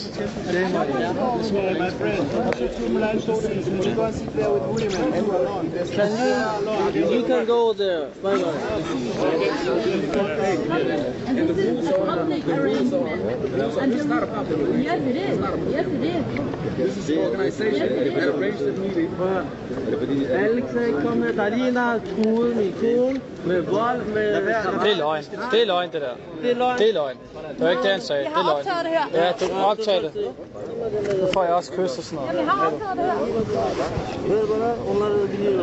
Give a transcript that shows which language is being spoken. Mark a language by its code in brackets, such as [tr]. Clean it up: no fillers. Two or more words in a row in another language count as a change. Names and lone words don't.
[en] Shame on you. You can go there. Bye bye. And this is a public arrangement. And it's not a public arrangement. Yes, it is. Yes, it is. This is the organization. They arranged the meeting. [da] Alex, kom her. Der er lige en, der har truet min kone med vold, med... Det er løgn. Det er løgn, det der. Det er løgn. Det er løgn. Det var ikke det, han sagde. Det er løgn. optaget det her. Ja, du optager det. Nu får jeg også kys og sådan noget. Vi har optaget det her. Ved du hvad? Hun har det lige.